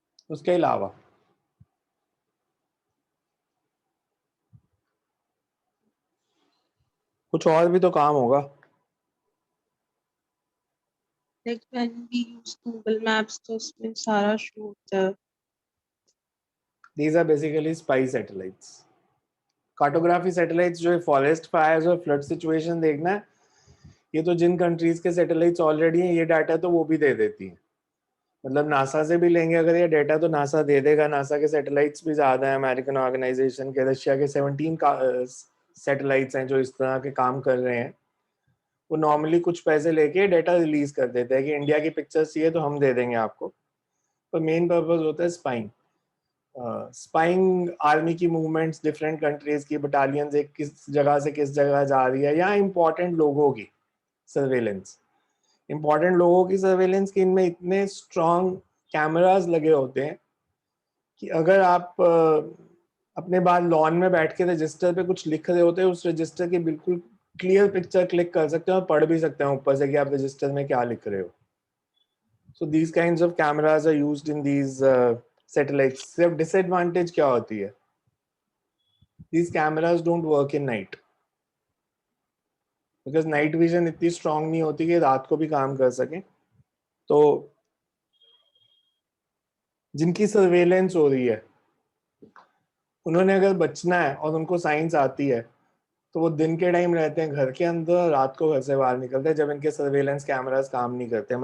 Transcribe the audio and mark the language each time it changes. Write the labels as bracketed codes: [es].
[hi] उसके अलावा कुछ और भी तो काम होगा। [en] Like when we use Google Maps, [hi] तो उसमें सारा शो होता है। [en] These are basically spy satellites. [hi] Cartography satellites जो है फॉरेस्ट फायर्स और फ्लड सिचुएशन देखना है, ये तो जिन कंट्रीज के सैटेलाइट्स ऑलरेडी हैं ये डाटा तो वो भी दे देती है। मतलब नासा से भी लेंगे अगर ये डाटा तो नासा दे देगा। नासा के सैटेलाइट्स भी ज्यादा है अमेरिकन ऑर्गेनाइजेशन के। रशिया के 17 सैटेलाइट्स हैं जो इस तरह के काम कर रहे हैं। वो नॉर्मली कुछ पैसे लेके डाटा रिलीज कर देते हैं कि इंडिया की पिक्चर्स चाहिए तो हम दे देंगे आपको, पर मेन पर्पस होता है स्पाइंग। स्पाइंग आर्मी की मूवमेंट्स, डिफरेंट कंट्रीज की बटालियंस एक किस जगह से किस जगह जा रही है, या इंपॉर्टेंट लोगों की सर्वेलेंस। इंपॉर्टेंट लोगों की सर्वेलेंस की इनमें इतने स्ट्रॉन्ग कैमरास लगे होते हैं कि अगर आप अपने बाद लॉन में बैठ के रजिस्टर पे कुछ लिख रहे होते हैं, उस रजिस्टर की बिल्कुल क्लियर पिक्चर क्लिक कर सकते हैं और पढ़ भी सकते हैं ऊपर से कि आप रजिस्टर में क्या लिख रहे हो। [en] So these kinds of cameras are used in these satellites. [hi] सिर्फ डिसएडवांटेज क्या होती है? [en] These cameras don't work in night because night vision [hi] इतनी strong नहीं होती कि रात को भी काम कर सके। तो जिनकी सर्वेलेंस हो रही है उन्होंने अगर बचना है और उनको साइंस आती है तो वो दिन के टाइम रहते हैं घर के अंदर, रात को घर से बाहर निकलते हैं जब इनके सर्वेलेंस कैमरास काम नहीं करते।